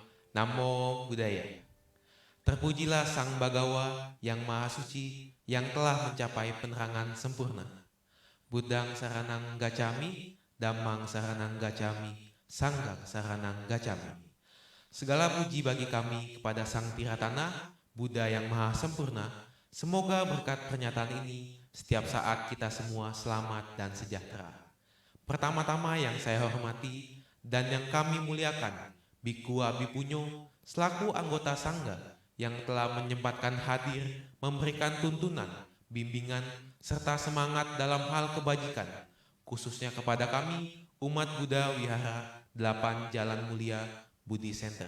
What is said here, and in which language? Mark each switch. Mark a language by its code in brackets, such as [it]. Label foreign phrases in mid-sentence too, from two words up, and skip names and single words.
[pi] Namo Buddhaya. [id] Terpujilah Sang Bagawa yang Maha Suci yang telah mencapai penerangan sempurna. [pi] Buddhang saranang gacami, Dhammang saranang gacami, Sanghang saranang gacami. [id] Segala puji bagi kami kepada Sang Tiratana, Buddha yang Maha Sempurna. Semoga berkat pernyataan ini setiap saat kita semua selamat dan sejahtera. Pertama-tama yang saya hormati dan yang kami muliakan, Biku Abipunyo selaku anggota Sangga yang telah menyempatkan hadir memberikan tuntunan, bimbingan, serta semangat dalam hal kebajikan, khususnya kepada kami, umat Buddha Wihara 8 Jalan Mulia Budi Center.